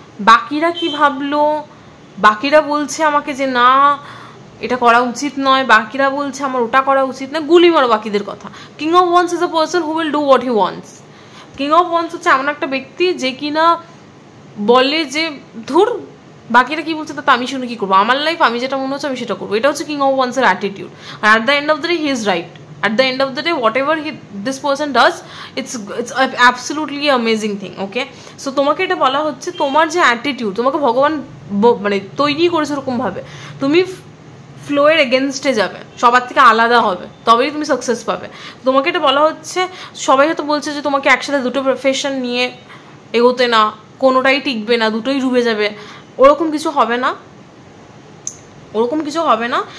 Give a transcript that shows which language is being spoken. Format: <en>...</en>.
<bn>বাকিরা কি ভাবলো, বাকিরা বলছে আমাকে যে না এটা করা উচিত নয়, বাকিরা বলছে আমার ওটা করা উচিত না, গুলি মারো বাকিদের কথা।</bn> <en>King of once is a person who will do what he wants.</en> <bn>King of wands হচ্ছে এমন একটা ব্যক্তি যে কিনা বলে যে ধুর বাকিরা কি বলছে তাতে আমি শুনে কি করবো, আমার লাইফ আমি যেটা মনে হচ্ছে আমি সেটা করবো। এটা হচ্ছে king of ওয়ান্সের attitude. আর</bn> <en>At the end of the day he is right. At the end of the day, whatever this person does, it's absolutely amazing thing. Okay, so</en> <bn>তোমাকে এটা বলা হচ্ছে তোমার যে অ্যাটিটিউড, তোমাকে ভগবান মানে তৈরি করেছে ওরকম ভাবে তুমি ফ্লোয়ের এগেনস্টে যাবে, সবার থেকে আলাদা হবে, তবেই তুমি সাকসেস পাবে। তোমাকে এটা বলা হচ্ছে সবাই হয়তো বলছে যে তোমাকে একসাথে দুটো প্রফেশন নিয়ে এগোতে না, কোনোটাই টিকবে না, দুটোই ডুবে যাবে, ওরকম কিছু হবে না, ওরকম কিছু হবে না।</bn>